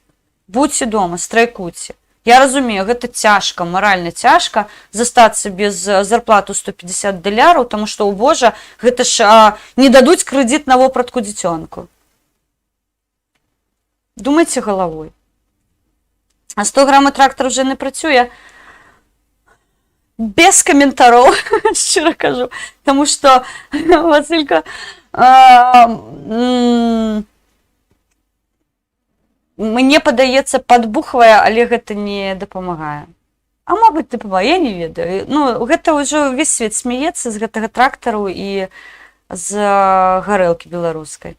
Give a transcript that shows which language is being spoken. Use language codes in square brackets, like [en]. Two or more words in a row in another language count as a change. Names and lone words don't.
[be] Будьце дома, страйкуйце. Я разумею, гэта цяжка, маральна цяжка застацца без зарплату $150, таму што, о божа, гэта ж не дадуць крэдыт на вопратку дзіцёнку. Думайце галавой. [uk] А 100 грам трактар вже не працює. [be] Без каментараў, шчыра кажу, таму што Васілька мне падаецца падбухвае, але гэта не дапамагае. А мабыць, дапамагае, я не ведаю. Ну, гэта ўжо ўвесь свет смяецца з гэтага трактару і з гарэлкі беларускай.